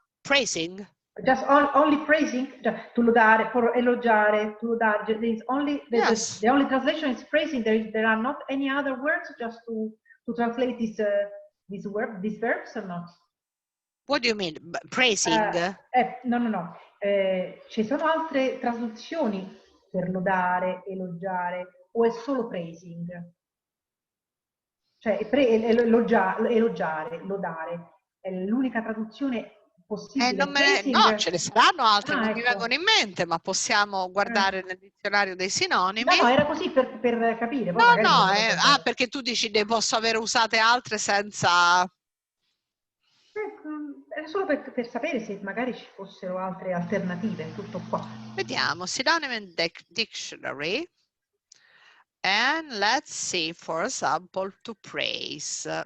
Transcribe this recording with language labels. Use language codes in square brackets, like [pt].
[en] Praising. Just only praising, to lodare, for elogiare, to lodare. There is only the only translation is praising. There are not any other words just to translate these verbs or not? What do you mean? Praising? No. [it] Ci sono altre traduzioni per lodare, elogiare, o è solo praising? Cioè, elogiare, lodare, è l'unica traduzione possibile. No, ce ne saranno altre, non mi vengono in mente, ma possiamo guardare nel dizionario dei sinonimi. No, era così per capire. Poi perché tu dici ne posso aver usate altre senza... Era solo per sapere se magari ci fossero altre alternative, tutto qua. Vediamo, [en] synonym dictionary. And let's see, for example, to praise.